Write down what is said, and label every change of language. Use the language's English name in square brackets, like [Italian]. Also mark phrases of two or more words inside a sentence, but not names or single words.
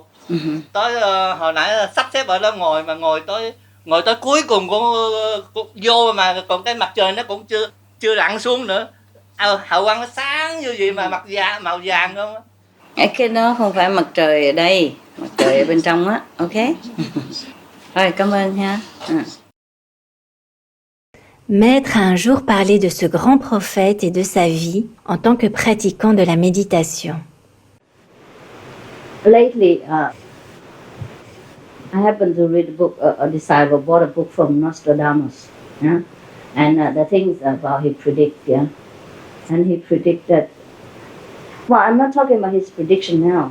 [Vietnamese] Tới hồi nãy sắp xếp ở đó ngồi tới cuối cùng cũng vô, mà còn cái mặt trời nó cũng chưa lặn xuống nữa. Hào quang nó sáng như gì mà màu vàng không á. Cái đó không phải mặt trời ở đây, mặt trời ở bên trong á. Ok. Rồi, cảm ơn ha. [French] Maître a un jour parlé de ce grand prophète et de sa vie en tant que pratiquant de la méditation. [English] Lately, I happened to read a book, a disciple bought a book from Nostradamus, yeah? And the things about he predict, yeah? And he predicted, well, I'm not talking about his prediction now.